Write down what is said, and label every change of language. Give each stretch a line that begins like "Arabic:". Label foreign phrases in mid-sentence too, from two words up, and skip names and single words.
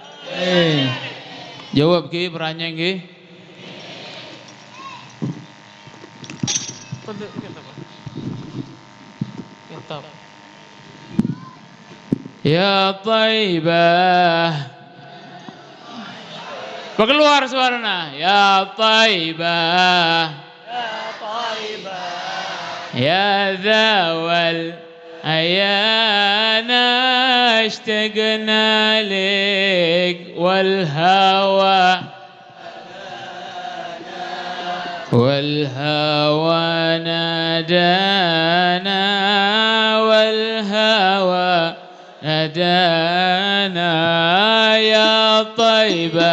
Indonesian: Jawab ki pertanyaan ki.
Arabic: يا طيبة.
Indonesian: Kok keluar suaranya?
Arabic: يا طيبة. يا زوال أيانا اشتقنا لك والهوى نادانا والهوى نادانا يا طيبة